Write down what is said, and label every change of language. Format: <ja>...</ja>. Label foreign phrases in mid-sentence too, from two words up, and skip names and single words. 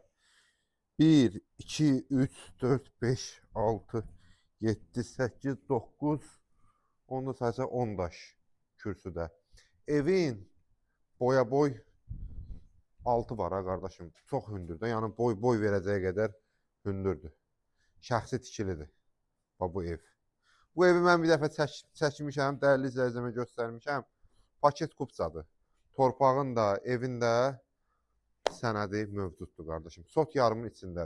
<az>1, 2, 3, 4, 5, 6, 7, 8, 9, onda sadece 10 daş kürsüdə.</az> <tr>Evin boya boy altı var ha kardeşim.</tr> <az>Çok hündürdür. Yani boy verəcəyə qədər hündürdür. Şəxsi tikilidir bu ev. Bu evi mən bir dəfə çəkmişəm, dəyərli izləyicimə göstərmişəm. Paket kupçadır. Torpağın da, evin də sənədi mövcuddur qardaşım. Sot yarımın içindədir.</az>